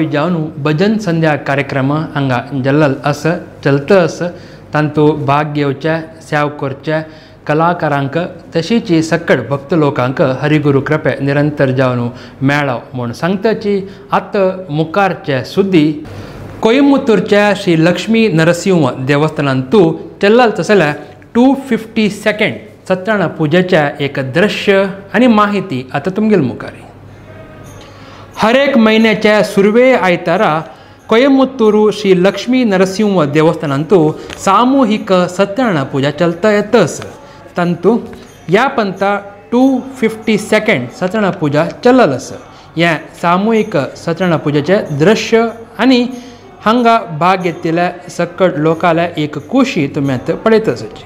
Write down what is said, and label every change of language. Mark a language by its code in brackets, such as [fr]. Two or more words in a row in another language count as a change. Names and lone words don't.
[kok] जावन भजन संध्या कार्यक्रम हांगा जल्लल आस चलत आस तांतू भाग घेवच्या सेव करच्या कलाकारांक तशीच सकट भक्त लोकांक हरिगुरू कृपे निरंतर जावन मेळाव म्हूण सांगताची आत मुखारचे सुद्दी कोयंबतूरच्या श्री लक्ष्मी नरसिंह देवस्थानांतू चल्लाल तसल्या 252nd सत्यनारायण पूजेच्या एक दृश्य आणि माहिती आता तुमगेल मुखारी हर एक महिन्याच्या सुरवे आयतारा कोयंबतूरू श्री लक्ष्मी नरसिंह देवस्थानांतू सामूहिक सत्यनारायण पूजा चलता येतस तांतू या पंता 252nd सत्यनारायण पूजा चल्लल आसा या सामूहिक सत्यनारायण पूजेचे दृश्य आणि हांगा भाग घेतिल्ल्या सकट लोकांल्या एक खुशी तुमी आतां पळयतच